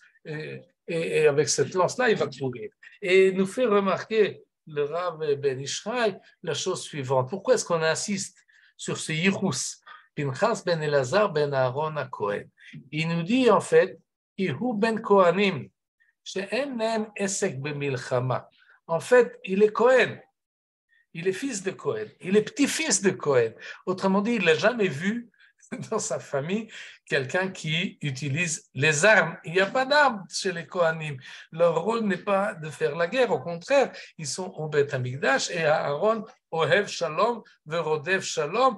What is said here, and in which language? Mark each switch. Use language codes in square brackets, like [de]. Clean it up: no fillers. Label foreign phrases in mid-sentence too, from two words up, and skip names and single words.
[fr] Et avec cette lance-là, il va courir. Et nous fait remarquer le Rav Ben Ishraï la chose suivante. Pourquoi est-ce qu'on insiste sur ce Yichus, Pinchas ben Elazar ben Aaron à Cohen? Il nous dit en fait, [he] הוא בן כהנים שאין להם עסק במלחמה. [fr] En fait, il est Cohen. Il est fils de Cohen. Il est petit-fils de Cohen. Autrement dit, il n'a jamais vu dans sa famille quelqu'un qui utilise les armes. Il n'y a pas d'armes chez les Kohanim. Leur rôle n'est pas de faire la guerre. Au contraire, ils sont au [he] בית המקדש [fr] et Aaron, [he] אוהב שלום ורודף שלום.